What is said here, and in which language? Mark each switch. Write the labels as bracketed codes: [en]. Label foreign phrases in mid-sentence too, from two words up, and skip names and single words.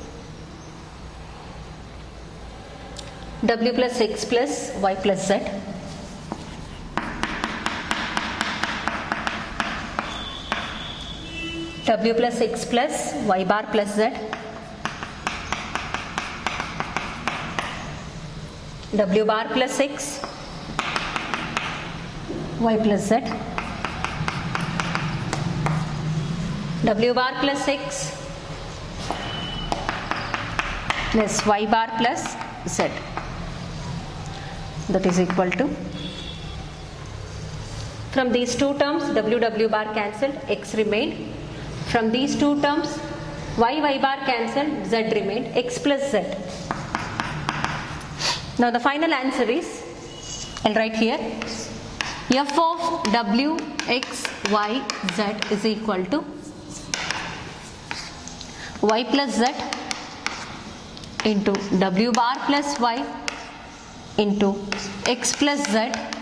[en] W plus X plus Y plus Z. W plus X plus Y bar plus Z. W bar plus X, Y plus Z. W bar plus X plus Y bar plus Z. That is equal to, from these two terms W bar cancelled, X remained. From these two terms Y bar cancelled, Z remained, X plus Z. Now the final answer is, I'll write here, f of W X Y Z is equal to Y plus Z into W bar plus Y into X plus Z.